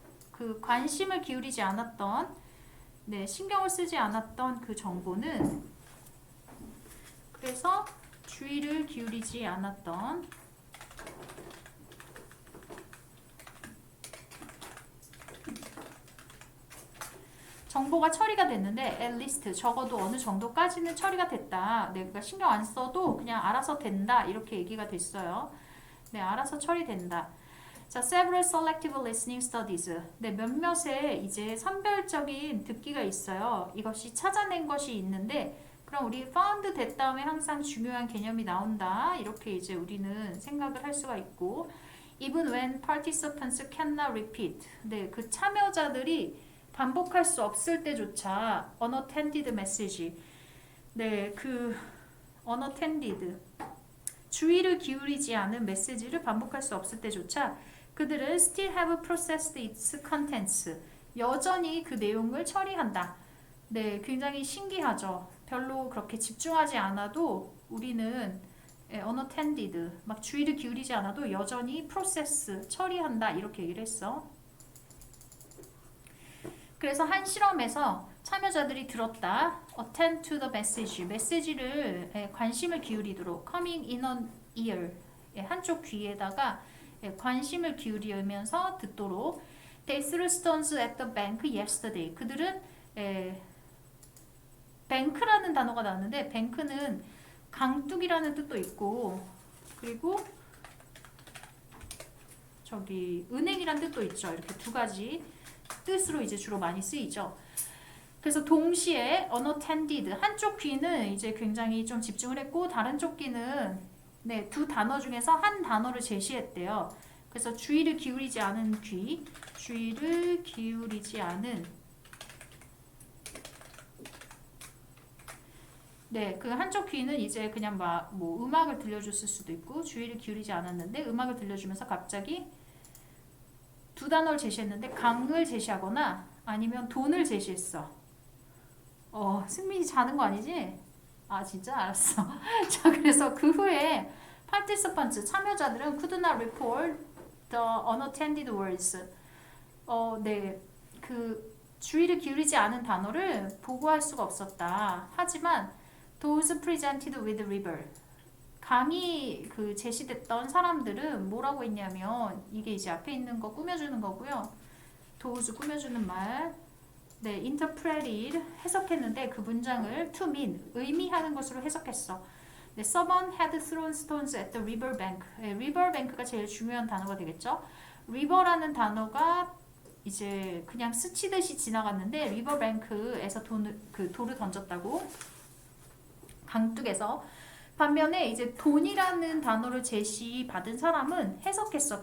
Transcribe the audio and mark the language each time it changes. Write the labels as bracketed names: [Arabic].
[Korean] 그 관심을 기울이지 않았던 신경을 쓰지 않았던 그 정보는 그래서 주의를 기울이지 않았던 정보가 처리가 됐는데 [English] at least [Korean] 적어도 어느 정도까지는 처리가 됐다. 내가 신경 안 써도 그냥 알아서 된다. 이렇게 얘기가 됐어요. 알아서 처리된다. [English] 자, several selective listening studies. [Korean] 몇몇의 이제 선별적인 듣기가 있어요. 이것이 찾아낸 것이 있는데 그럼 우리 found 됐 다음에 항상 중요한 개념이 나온다. 이렇게 이제 우리는 생각을 할 수가 있고 [English] even when participants cannot repeat. [Korean] 그 참여자들이 반복할 수 없을 때조차 [English] unattended message. [Korean] 그 unattended 주의를 기울이지 않은 메시지를 반복할 수 없을 때조차 그들은 [English] still have processed its contents. [Korean] 여전히 그 내용을 처리한다. 굉장히 신기하죠. 별로 그렇게 집중하지 않아도 우리는 unattended, 막 주의를 기울이지 않아도 여전히 process, 처리한다. 이렇게 얘기를 했어. 그래서 한 실험에서 참여자들이 들었다. [English] attend to the message. [Korean] 메시지를 관심을 기울이도록 [English] coming in an ear. [Korean] 한쪽 귀에다가 관심을 기울이면서 듣도록 [English] They threw stones at the bank yesterday. [Korean] 그들은 뱅크라는 단어가 나왔는데 뱅크는 강둑이라는 뜻도 있고 그리고 저기 은행이라는 뜻도 있죠. 이렇게 두 가지 뜻으로 이제 주로 많이 쓰이죠. 그래서 동시에 unattended 한쪽 귀는 이제 굉장히 좀 집중을 했고 다른 쪽 귀는 두 단어 중에서 한 단어를 제시했대요. 그래서 주의를 기울이지 않은 귀, 주의를 기울이지 않은 그 한쪽 귀는 이제 그냥 뭐 음악을 들려줬을 수도 있고 주의를 기울이지 않았는데 음악을 들려주면서 갑자기 두 단어를 제시했는데 강을 제시하거나 아니면 돈을 제시했어. 승민이 자는 거 아니지? 진짜 알았어. 자, 그래서 그 후에 [English] participants [Korean] 참여자들은 [English] could not report the unattended words. [Korean] 그 주의를 기울이지 않은 단어를 보고할 수가 없었다. [English] 하지만 those presented with river. [Korean] 강이 그 제시됐던 사람들은 뭐라고 했냐면 이게 이제 앞에 있는 거 꾸며주는 거고요. those 꾸며주는 말. 네, interpreted 해석했는데 그 문장을 [English] to mean [Korean] 의미하는 것으로 해석했어. [English] 네, someone had thrown stones at the river bank. [Korean] 네, river bank가 제일 중요한 단어가 되겠죠. river라는 단어가 이제 그냥 스치듯이 지나갔는데 river bank에서 돌을 던졌다고 강둑에서. 반면에 이제 돈이라는 단어를 제시받은 사람은 해석했어.